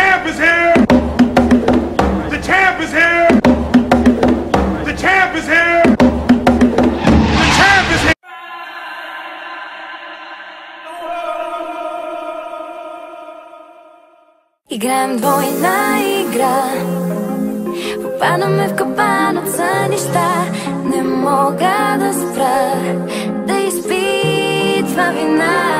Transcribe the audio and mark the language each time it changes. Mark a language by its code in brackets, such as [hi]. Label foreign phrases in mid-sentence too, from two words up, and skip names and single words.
[en] is here! The champ is here! The champ is here! The champ is here! [bg] Играем двойна игра. Попадаме в капан от сънища. Не мога да спра да изпитва вина.